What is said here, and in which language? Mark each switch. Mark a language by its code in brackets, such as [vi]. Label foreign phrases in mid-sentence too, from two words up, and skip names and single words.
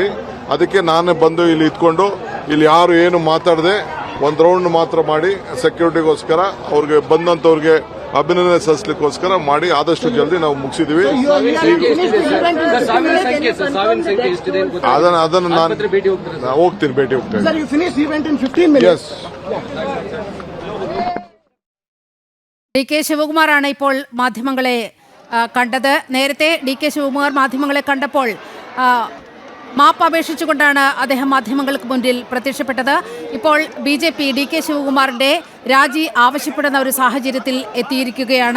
[kn] ಅದಕ್ಕೆ ನಾನೇ ಬಂದು ಇಲ್ಲಿ ಇದ್ಕೊಂಡು ಇಲ್ಲಿ ಯಾರು ಏನು ಮಾತಾಡದೆ ಒಂದು ರೌಂಡ್ ಮಾತ್ರ ಮಾಡಿ ಸೆಕ್ಯೂರಿಟಿಗೋಸ್ಕರ ಅವ್ರಿಗೆ ಬಂದಂತವ್ರಿಗೆ ಅಭಿನಂದನೆ ಸಲ್ಲಿಸಲಿಕ್ಕೋಸ್ಕರ ಮಾಡಿ ಆದಷ್ಟು ಜಲ್ದಿ ನಾವು ಮುಗಿಸಿದೀವಿ. ಅದನ್ನು ನಾನು ಹೋಗ್ತೀನಿ, ಭೇಟಿ ಹೋಗ್ತೇನೆ. [ml] DK ശിവകുമാറാണ് ഇപ്പോൾ മാധ്യമങ്ങളെ കണ്ടത്. നേരത്തെ DK ശിവകുമാർ മാധ്യമങ്ങളെ കണ്ടപ്പോൾ മാപ്പ് അപേക്ഷിച്ചുകൊണ്ടാണ് അദ്ദേഹം മാധ്യമങ്ങൾക്ക് മുന്നിൽ പ്രത്യക്ഷപ്പെട്ടത്. ഇപ്പോൾ BJP DK ശിവകുമാറിന്റെ രാജി ആവശ്യപ്പെടുന്ന ഒരു സാഹചര്യത്തിൽ എത്തിയിരിക്കുകയാണ്.